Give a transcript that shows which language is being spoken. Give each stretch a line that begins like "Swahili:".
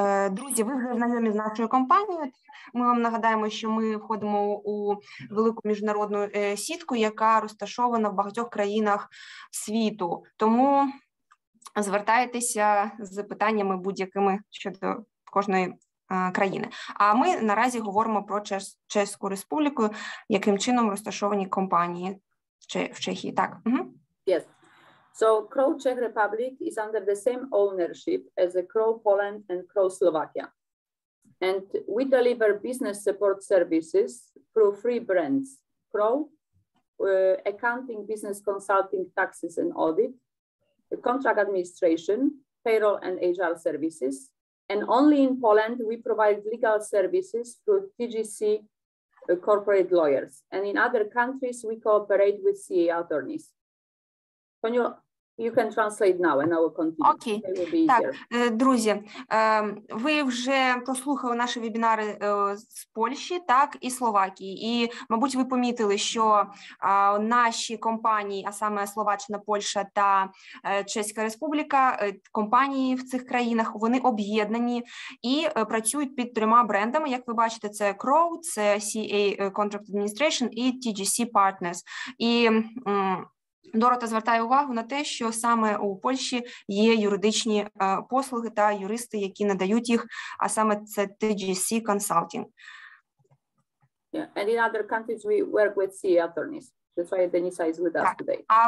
Ukrainian: Друзі, ви вже знайомі з нашою компанією. Ми вам нагадаємо, що ми входимо у велику міжнародну сітку, яка розташована в багатьох країнах світу. Тому звертайтеся з питаннями будь-якими щодо кожної країни. А ми наразі говоримо про Чеську Республіку, яким чином розташовані компанії в Чехії. Так.
English: Yes. So Crowe Czech Republic is under the same ownership as the Crowe Poland and Crowe Slovakia. And we deliver business support services through 3 brands: Crowe, accounting, business consulting, taxes and audit, contract administration, payroll and HR services. And only in Poland, we provide legal services through TGC corporate lawyers. And in other countries, we cooperate with CA attorneys. You can translate now and I will continue.
Ukrainian: Окей. Так, друзі, ви вже прослухали наші вебінари з Польщі, так, і Словакії. І, мабуть, ви помітили, що наші компанії, а саме Словаччина, Польща та Чеська Республіка, компанії в цих країнах, вони об'єднані і працюють під 3 брендами. Як ви бачите, це Crowe, це CA Contract Administration і TGC Partners. І Дорота звертає увагу на те, що саме у Польщі є юридичні послуги та юристи, які надають їх, а саме це TGC Consulting.
English: Yeah, and in other countries we work with CA attorneys. That's why Denisa is with us today.